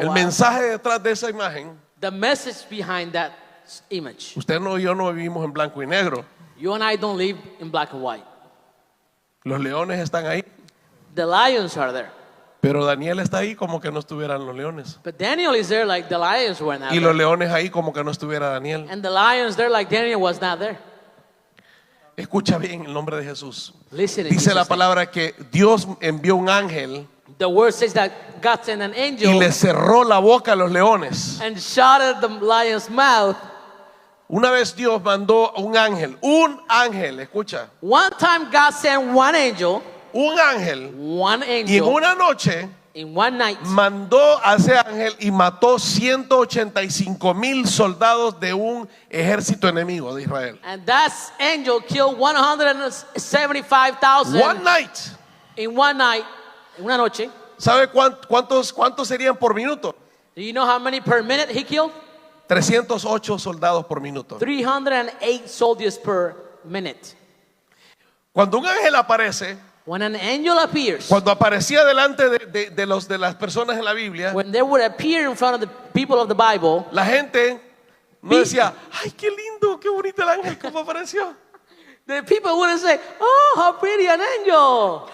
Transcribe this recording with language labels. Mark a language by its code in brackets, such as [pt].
[es] El [en] while. [es] mensaje detrás de esa imagen, [en] The message behind that image. [es] usted no y yo no vivimos en blanco y negro. [en] You and I don't live in black and white. [es] Los leones están ahí, [en] The lions are there. [es] pero Daniel está ahí como que no estuvieran los leones. [en] But Daniel is there like the lions were not [es] Y los [en] there. [es] leones ahí como que no estuviera Daniel. [en] And the lions there like Daniel was not there. [es] Escucha bien el nombre de Jesús. [en] Listen, in [es] Dice la [en] Jesus' name. [es] palabra que Dios envió un ángel [en] The word says that God sent an [es] y [en] angel [es] le cerró la boca a los leones. [en] and shut at the lion's mouth. [es] Una vez Dios mandó un ángel, escucha, [en] One time God sent one angel, [es] un ángel, [en] one [es] y en [en] angel [es] una noche [en] in one night, [es] mandó a ese ángel y mató 185,000 soldados de un ejército enemigo de Israel. [en] and that angel killed 175,000 One night. in one night, in [es] una noche. ¿Sabe cuántos serían por minuto? [en] Do you know how many per minute he killed? [es] 308 soldados por minuto. [en] 308 soldiers per minute. [es] Cuando un ángel aparece, [en] When an angel appears, [es] cuando aparecía delante de las personas en la Biblia, [en] when they would appear in front of the people of the Bible, [es] la gente no decía, ay, qué lindo, qué bonito el ángel, cómo apareció. [en] the people wouldn't say, "Oh, how pretty an angel!